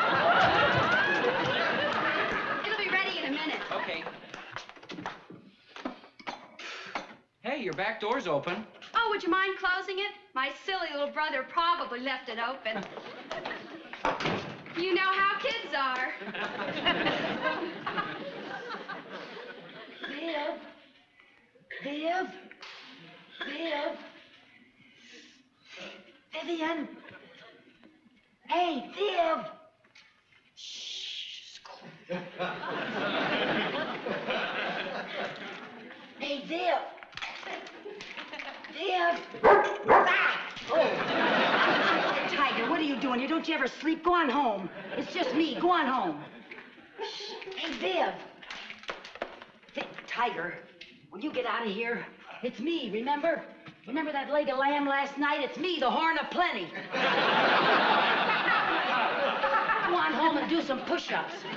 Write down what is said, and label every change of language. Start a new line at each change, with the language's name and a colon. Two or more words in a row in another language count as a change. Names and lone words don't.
English: It'll be ready in a minute. Okay. Hey, your back door's open. Oh, would you mind closing it? My silly little brother probably left it open. You know how kids are. Viv. Viv. Viv. Vivian. Hey, Viv. Shh. Hey, Viv. Viv. Ah! Oh. Tiger, what are you doing here? Don't you ever sleep? Go on home. It's just me. Go on home. Hey, Viv. Tiger, will you get out of here? It's me, remember? Remember that leg of lamb last night? It's me, the horn of plenty. Go on home and do some push-ups.